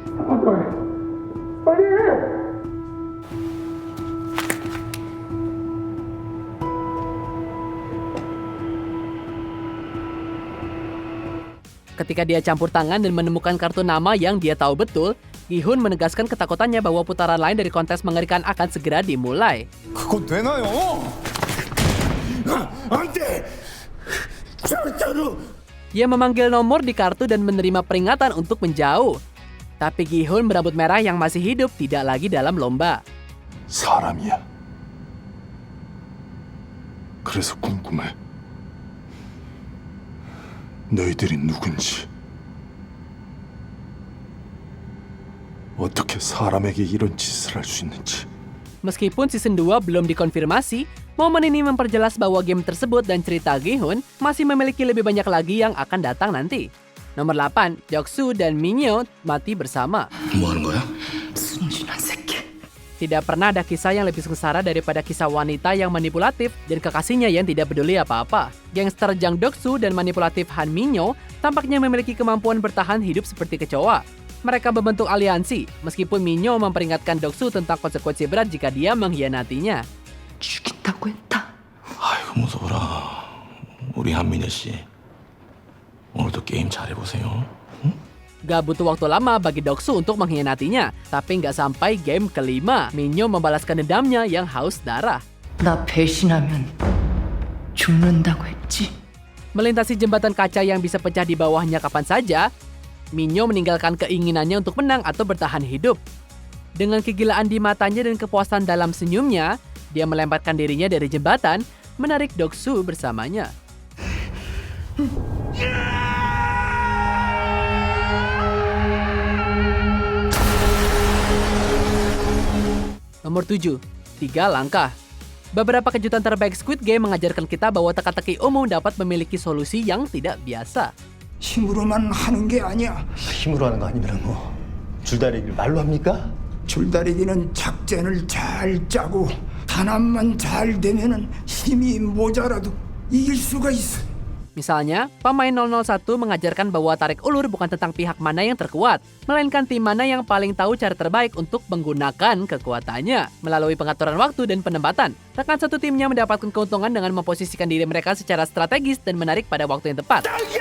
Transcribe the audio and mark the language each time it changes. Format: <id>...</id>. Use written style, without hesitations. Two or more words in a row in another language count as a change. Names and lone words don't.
<id>Ketika dia campur tangan dan menemukan kartu nama yang dia tahu betul, Gi-hun menegaskan ketakutannya bahwa putaran lain dari kontes mengerikan akan segera dimulai.</id> <ko>그건 되나요? 안 돼! 절대로!</ko> <id>Ia memanggil nomor di kartu dan menerima peringatan untuk menjauh. Tapi Gi-hun berambut merah yang masih hidup tidak lagi dalam lomba.</id> <ko>사람이야. 그래서 궁금해. 너희들이 누군지. 어떻게 사람에게 이런 짓을 할 수 있는지.</ko> <id>Meskipun season 2 belum dikonfirmasi, momen ini memperjelas bahwa game tersebut dan cerita Gi-hun masih memiliki lebih banyak lagi yang akan datang nanti. Nomor 8, Deok-soo dan Min-yo mati bersama.</id> <ko>뭐 하는 거야? 순진한 새끼.</ko> <id>Tidak pernah ada kisah yang lebih sengsara daripada kisah wanita yang manipulatif dan kekasihnya yang tidak peduli apa-apa. Gangster Jang Deok-soo dan manipulatif Han Min-yo tampaknya memiliki kemampuan bertahan hidup seperti kecoa. Mereka membentuk aliansi, meskipun Min-yo memperingatkan Deok-soo tentang konsekuensi berat jika dia mengkhianatinya.</id> <ko>죽인다고 했다. 아이고 무서워라. 우리 한민여 씨 오늘도 게임 잘해보세요.</ko> <id>Gak butuh waktu lama bagi Deok-soo untuk mengkhianatinya, tapi nggak sampai game kelima, Min-yo membalaskan dendamnya yang haus darah.</id> <ko>나 배신하면 죽는다고 했지.</ko> <id>Melintasi jembatan kaca yang bisa pecah di bawahnya kapan saja, Min-yo meninggalkan keinginannya untuk menang atau bertahan hidup. Dengan kegilaan di matanya dan kepuasan dalam senyumnya, dia melemparkan dirinya dari jembatan, menarik Deok-soo bersamanya. Nomor 7, 3 langkah. Beberapa kejutan terbaik Squid Game mengajarkan kita bahwa teka-teki umum dapat memiliki solusi yang tidak biasa.</id> <ko>힘으로만 하는 게 아니야. 힘으로 하는 거 아니면 뭐 줄다리기를 말로 합니까? 줄다리기는 작전을 잘 짜고 단합만 잘 되면은 힘이 모자라도 이길 수가 있어.</ko> <id>Misalnya, pemain 001 mengajarkan bahwa tarik ulur bukan tentang pihak mana yang terkuat, melainkan tim mana yang paling tahu cara terbaik untuk menggunakan kekuatannya. Melalui pengaturan waktu dan penempatan, rekan satu timnya mendapatkan keuntungan dengan memposisikan diri mereka secara strategis dan menarik pada waktu yang tepat.</id>